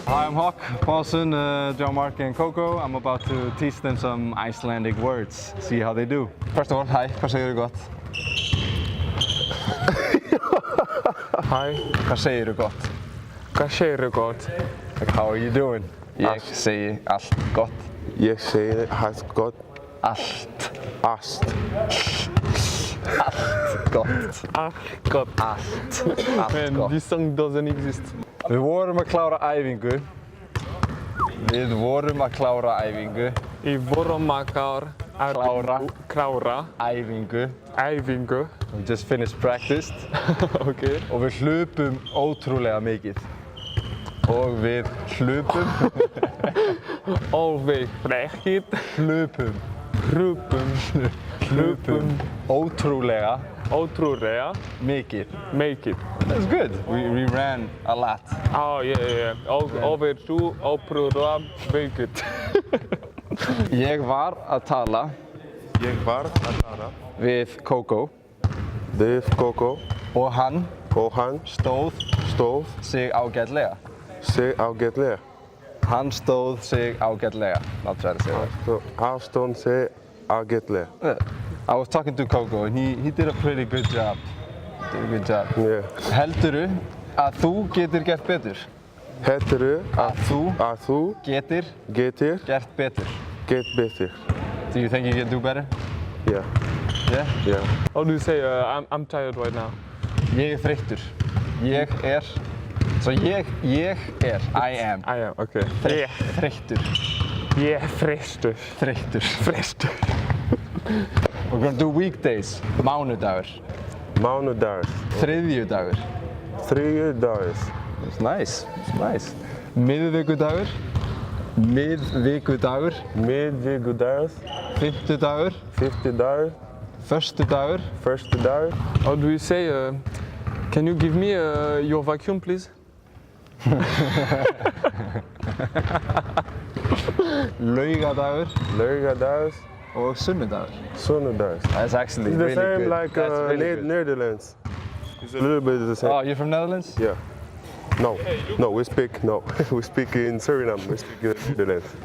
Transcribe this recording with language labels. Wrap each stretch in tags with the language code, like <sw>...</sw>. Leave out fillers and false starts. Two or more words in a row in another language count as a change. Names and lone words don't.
<en>I'm Hauk Palsson, Jean-Marc and Coco. I'm about to teach them some Icelandic words. See how they do. First of all, hi,</en> <is>hvað segirðu gott?</is> <en>Hi,</en> <is>Hvað segirðu gott? hvað segirðu gott?</is> <en>Like, how are you doing?</en> <is>Ég segi allt gott. Ég segi allt gott. Allt. Allt. Allt gott. Allt gott. Allt. Allt</is> <en>Man,</en> <is>gott.</is> <en>this song doesn't exist.</en> <is>Við vorum að klára æfingu. Við vorum að klára æfingu. Í vorum að klára Æfingu. æfingu.</is> <en>We just finished practice. Okay.</en> <is>Og við hlupum ótrúlega mikið. Og við hlupum. Og við frekir. Hlupum. Hlupum. Ótrúlega. Ótrúlega. Mikið. Mikið.</is> <en>That's good. We ran a lot. Oh, yeah.</en> <is>Og við ótrúlega mikið. Ég var að tala við Coco. Við Coco. Og hann stóð sig ágætlega. Hann stóð sig ágætlega.</is> <en>Not try to say that.</en> <is>Hann stóð sig ágætlega.</is> <en>I was talking to Coco and he did a pretty good job. Yeah.</en> <is>Heldurðu að þú getur gert betur? Heldurðu Að þú getur gert betur?</is> <en>Do you think you can do better? Yeah. Yeah? Yeah. How do you say I'm tired right now?</en> <is>Ég þreyttur. Ég er.</is> <en>I am. I am, okay.</en> <is>Þreyttur. Ég þreyttur. Þreyttur.</is> <en>We're gonna do weekdays.</en> <is>Mánudagur. Þriðjudagur.</is> <en>It's nice.</en> <is>Miðvikudagur. Fimmtudagur. Föstudagur.</is> <en>How do you say, can you give me your vacuum, please?</en> <is>Laugadagur. Og sunnudagur.</is> <en>That's actually really good. It's the same like Netherlands. It's a little bit the same. Oh, you're from Netherlands? Yeah. No, we speak in Suriname, we speak Netherlands.</en>